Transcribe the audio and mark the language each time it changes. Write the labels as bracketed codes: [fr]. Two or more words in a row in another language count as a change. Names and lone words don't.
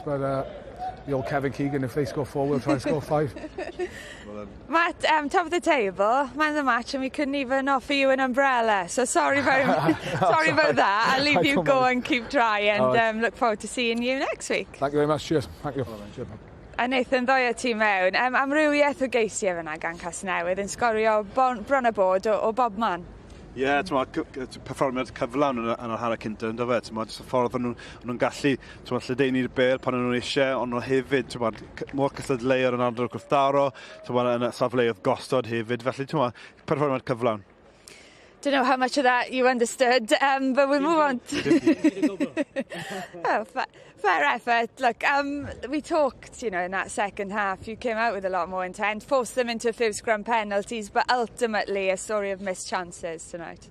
[en] But the old Kevin Keegan, if they score 4, we'll try and score 5. Matt, top of the table, man of the match, and we couldn't even offer you an umbrella. So sorry very much. Sorry about that. I'll leave you go and keep trying, and look forward to seeing you next week. Thank you very much. Cheers. Thank you. Cheers. [cy] A Nathan, ddoi o ti mewn. Amrywiaeth o geisiau fyna gan Casnewydd yn sgorio bron a bod o bob man. Ie, perfformiad cyflawn yn yr hanner cynta, ynddo fe. Just y ffordd o'n nhw'n gallu lledaenu'r bel pan o'n nhw'n eisiau, ond nhw hefyd, mor cysadleuodd yn ardal gwrthdaro, yn y safleoedd gostod hefyd. Felly, perfformiad cyflawn. [en] Don't know how much of that you understood, but we'll move on. Oh, fair effort. Look, we talked, you know, in that second half, you came out with a lot more intent, forced them into a few scrum penalties, but ultimately a story of missed chances tonight.